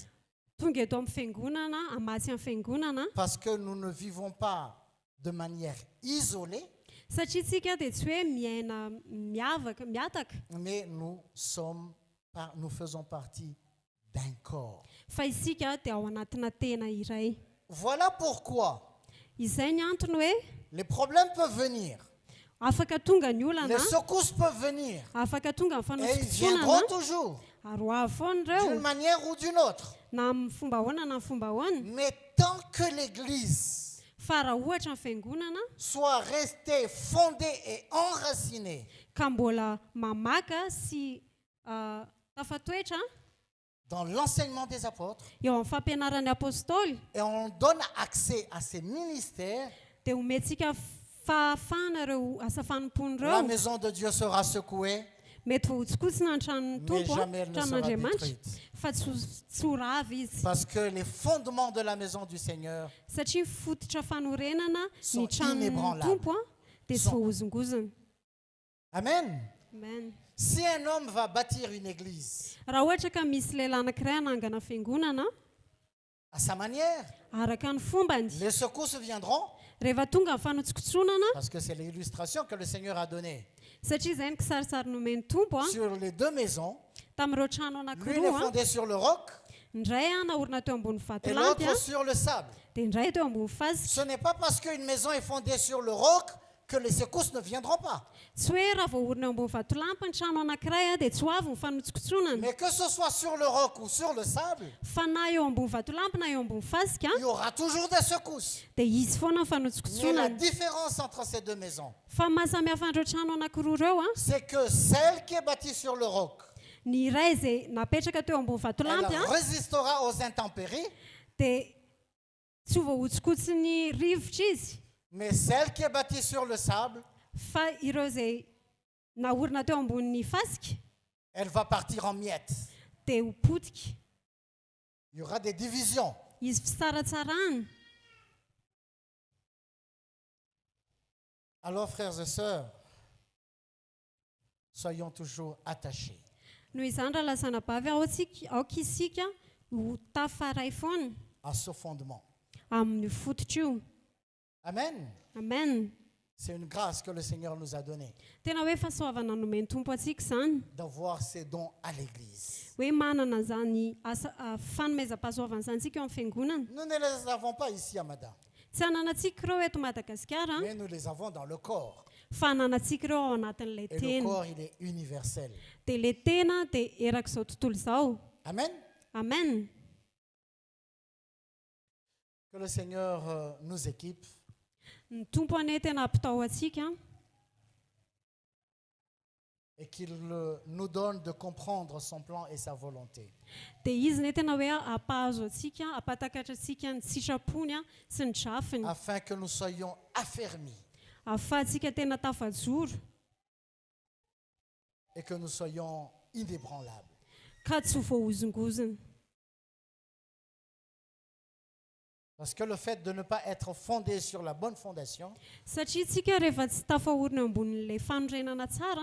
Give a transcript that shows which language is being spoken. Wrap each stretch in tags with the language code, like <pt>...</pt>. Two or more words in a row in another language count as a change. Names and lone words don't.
<mg>tonga eto amin'ny fiangonana amatsy amin'ny fiangonana</mg> <fr>parce que nous ne vivons pas de manière isolée,</fr> <mg>satria tsika dia tsy hoe miaina miataka</mg> <fr>mais nous faisons partie d'un corps.</fr> <mg>fa isika dia ao anatina tena iray.</mg> <fr>Voilà pourquoi</fr> <mg>Izay ny antony hoe</mg> <fr>les problèmes peuvent venir,</fr> <mg>afaka tonga ny olana</mg> <fr>les secousses peuvent venir,</fr> <mg>afaka tonga ny</mg> <fr>et ils</fr> <mg>fanotsikotsonana</mg> <fr>viendront toujours,</fr> <mg>ary ho avy foana</mg> <fr>d'une</fr> <mg>ireo</mg> <fr>manière ou d'une autre.</fr> <mg>na amin'ny fomba ahoana na amin'ny fomba ahoana</mg> <fr>Mais tant que l'église</fr> <mg>fa raha ohatra ny fiangonana</mg> <fr>soit restée fondée et enracinée</fr> <mg>ka mbola mamaka sy tafatoetra</mg> <fr>dans l'enseignement des apôtres,</fr> <mg>eo amin'ny fampianaran'ny apôstôly</mg> <fr>et on donne accès à ces ministères,</fr> <mg>dia omentsika fahafahana ireo asa</mg> <fr>la</fr> <mg>fanompon'ireo</mg> <fr>maison de Dieu sera secouée,</fr> <mg>mety vohotsikosina ny tranon'ny</mg> <fr>mais</fr> <mg>tompo</mg> <fr>jamais elle ne sera</fr> <mg>tranon'Andriamanitra</mg> <fr>détruite.</fr> <mg>fa tsy ho ravy izy</mg> <fr>Parce que les fondements de la maison du Seigneur</fr> <mg>satria fototra fanorenana</mg> <fr>Sont</fr> <mg>ny tranon'ny</mg> <fr>inébranlables.</fr> <mg>tompo dia tsy</mg> <fr>Sont-</fr> <mg>voahozongozona.</mg> <fr>Amen.</fr> <mg>Amen.</mg> <fr>Si un homme va bâtir une église</fr> <mg>Raha ohatra ka misy lehilahy anankiray hanangana fiangonana</mg> <fr>à sa manière,</fr> <mg>araka ny fombany</mg> <fr>les secousses viendront,</fr> <mg>rehefa tonga ny fanotsikotsonana</mg> <fr>parce que c'est l'illustration que le Seigneur a donnée</fr> <mg>satria izay ny kisarisary nomen'ny tompo</mg> <fr>sur les deux maisons.</fr> <mg>tamin'ireo trano</mg> <fr>L'une est</fr> <mg>anankiroa</mg> <fr>fondée sur le roc</fr> <mg>ndray naorina teo ambony</mg> <fr>et</fr> <mg>vatolampy</mg> <fr>l'autre sur le sable.</fr> <mg>dia ndray teo ambony fasika.</mg> <fr>Ce n'est pas parce qu'une maison est fondée sur le roc que les secousses ne viendront pas.</fr> <mg>Tsy hoe raha vao orina eo ambony vatolampy ny trano anankiray dia tsy ho avy ny fanotsikotsonana</mg> <fr>Mais que ce soit sur le roc ou sur le sable,</fr> <mg>fa na eo ambony vatolampy na eo ambony fasika</mg> <fr>il y aura toujours des secousses.</fr> <mg>dia izy foana ny</mg> <fr>Mais la</fr> <mg>fanotsikotsonana.</mg> <fr>différence entre ces deux maisons,</fr> <mg>Fa mahasamihafa an'ireo trano anankiroa ireo</mg> <fr>c'est que celle qui est bâtie sur le roc,</fr> <mg>ny iray izay napetraka teo ambony</mg> <fr>elle</fr> <mg>vatolampy</mg> <fr>résistera aux intempéries,</fr> <mg>dia tsy ho voahotsikotsin'ny rivotra izy.</mg> <fr>mais celle qui est bâtie sur le sable,</fr> <mg>Fa ireo izay naorina teo ambony fasika</mg> <fr>elle va partir en miettes.</fr> <mg>dia ho potika</mg> <fr>Il y aura des divisions.</fr> <mg>izy fisaratsarana.</mg> <fr>Alors, frères et sœurs, soyons toujours attachés.</fr> <mg>Noho izany raha lasana bavy aoka isika ho tafaray foana</mg> <fr>À ce fondement.</fr> <mg>amin'ny fototra io.</mg> <fr>Amen.</fr> <mg>Amen.</mg> <fr>C'est une grâce que le Seigneur nous a donnée,</fr> <mg>tena hoe fahasoavana nomeny tompo atsika zany</mg> <fr>d'avoir ces dons à l'Église.</fr> <mg>hoe manana zany fanomezam-pahasoavana zany tsika eo amin'ny fiangonana.</mg> <fr>Nous ne les avons pas ici à Mada,</fr> <mg>Tsy ananantsika ireo eto Madagasikara</mg> <fr>mais nous les avons dans le corps.</fr> <mg>fa ananantsika ireo ao anatin'ilay</mg> <fr>Et le</fr> <mg>tena.</mg> <fr>corps, il est universel.</fr> <mg>Dia ilay tena dia erak'izao tontolo izao.</mg> <fr>Amen.</fr> <mg>Amen.</mg> <fr>Que le Seigneur nous équipe</fr> <mg>Ny tompo ane tena ampitao atsika</mg> <fr>et qu'il nous donne de comprendre son plan et sa volonté.</fr> <mg>dia izy ne tena hoe ampahazo atsika ampatakatra atsika ny sitrapony sy ny drafiny</mg> <fr>Afin que nous soyons affermis</fr> <mg>ahafahantsika tena tafajoro</mg> <fr>et que nous soyons inébranlables.</fr> <mg>ka tsy ho voahozongozona.</mg> <fr>Parce que le fait de ne pas être fondé sur la bonne fondation,</fr> <mg>Satria tsika rehefa tsy tafahorina eo ambonin'ilay fanorenana tsara</mg>